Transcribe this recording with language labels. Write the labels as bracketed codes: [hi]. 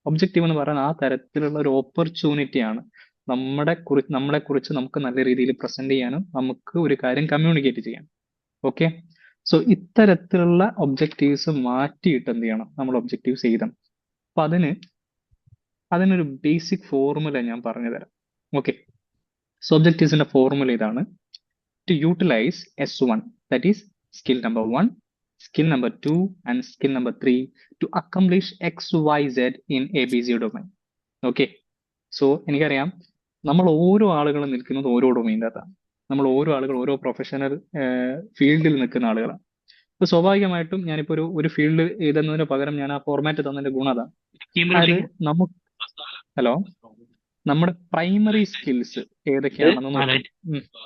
[ml] Objective എന്ന് പറയുന്നത് ആ തരത്തിലുള്ള ഒരു ഓപ്പർച്യൂണിറ്റിയാണ് നമ്മളെ കുറിച്ച് നമുക്ക് നല്ല രീതിയിൽ പ്രസന്റ് ചെയ്യാനും നമുക്ക് ഒരു കാര്യം കമ്മ്യൂണിക്കേറ്റ് ചെയ്യാം. ഓക്കെ, സോ ഇത്തരത്തിലുള്ള ഒബ്ജക്റ്റീവ്സ് മാറ്റിയിട്ട് എന്ത് ചെയ്യണം, നമ്മൾ ഒബ്ജക്റ്റീവ്സ് എഴുതണം. അപ്പൊ അതിനൊരു ബേസിക് ഫോർമുല ഞാൻ പറഞ്ഞു തരാം. ഓക്കെ, സോ ഒബ്ജക്റ്റീവ്സിന്റെ ഫോർമുല ഇതാണ്. [en] To utilize S1, that is skill number 1, skill number 2 and skill number 3 to accomplish XYZ in ABC domain. [ml] Okay, so എനിക്കറിയാം നമ്മൾ ഓരോ ആളുകളും നിൽക്കുന്നത് ഓരോ ഡൊമൈൻ്റെ അകത്താണ്. നമ്മൾ ഓരോ ആളുകൾ ഓരോ പ്രൊഫഷണൽ ഫീൽഡിൽ നിൽക്കുന്ന ആളുകളാണ്. അപ്പൊ സ്വാഭാവികമായിട്ടും ഞാനിപ്പോ ഒരു ഫീൽഡ് എഴുതുന്നതിന് പകരം ഞാൻ ആ ഫോർമാറ്റ് തന്നതിന്റെ ഗുണം അതാണ്. അതായത് നമ്മുടെ പ്രൈമറി സ്കിൽസ് ഏതൊക്കെയാണെന്ന് നോക്കും.